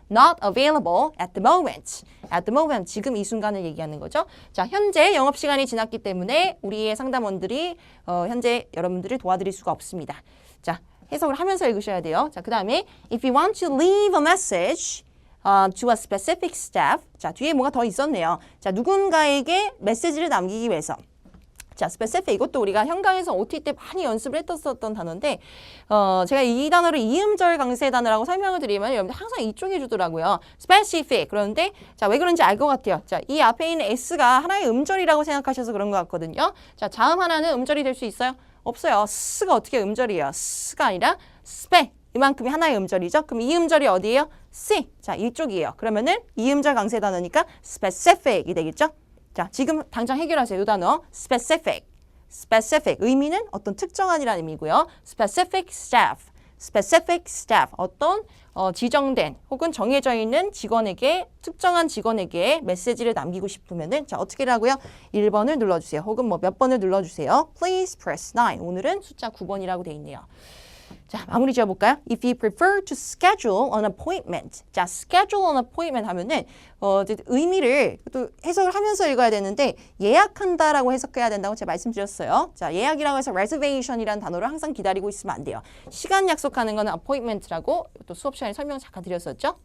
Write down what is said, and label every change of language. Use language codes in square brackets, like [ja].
[en] not available at the moment. [ko] 지금 이 순간을 얘기하는 거죠. 자, 현재 영업시간이 지났기 때문에 우리의 상담원들이 현재 여러분들을 도와드릴 수가 없습니다. 자, 해석을 하면서 읽으셔야 돼요. 자, 그 다음에 [en] if you want to leave a message to a specific staff. [ko] 자, 뒤에 뭐가 더 있었네요. 자, 누군가에게 메시지를 남기기 위해서. 자, specific. 이것도 우리가 현강에서 OT 때 많이 연습을 했었던 단어인데 제가 이 단어를 이음절 강세 단어라고 설명을 드리면 여러분들 항상 이쪽에 주더라고요. [en] specific. [ko] 그런데 자, 왜 그런지 알 것 같아요. 자, 이 앞에 있는 S가 하나의 음절이라고 생각하셔서 그런 것 같거든요. 자, 자음 하나는 음절이 될 수 있어요? 없어요. 스가 어떻게 음절이에요? 스가 아니라 스페. 이만큼이 하나의 음절이죠. 그럼 이 음절이 어디예요? C. 자, 이쪽이에요. 그러면은 이음절 강세 단어니까 specific이 되겠죠? 자, 지금 당장 해결하세요. 이 단어. specific. 의미는 어떤 특정한이라는 의미고요. specific staff. specific staff, 어떤 지정된 혹은 정해져 있는 직원에게, 특정한 직원에게 메시지를 남기고 싶으면은 자, 어떻게 하라고요? 1번을 눌러주세요. 혹은 뭐 몇 번을 눌러주세요. [en] Please press 9. [ko] 오늘은 숫자 9번이라고 돼 있네요. 자, 마무리 지어볼까요? [en] If you prefer to schedule an appointment. [ko] 자, schedule an appointment 하면은 의미를 또 해석을 하면서 읽어야 되는데 예약한다라고 해석해야 된다고 제가 말씀드렸어요. 자, 예약이라고 해서 reservation이라는 단어를 항상 기다리고 있으면 안 돼요. 시간 약속하는 거는 appointment라고 또 수업 시간에 설명 잠깐 드렸었죠.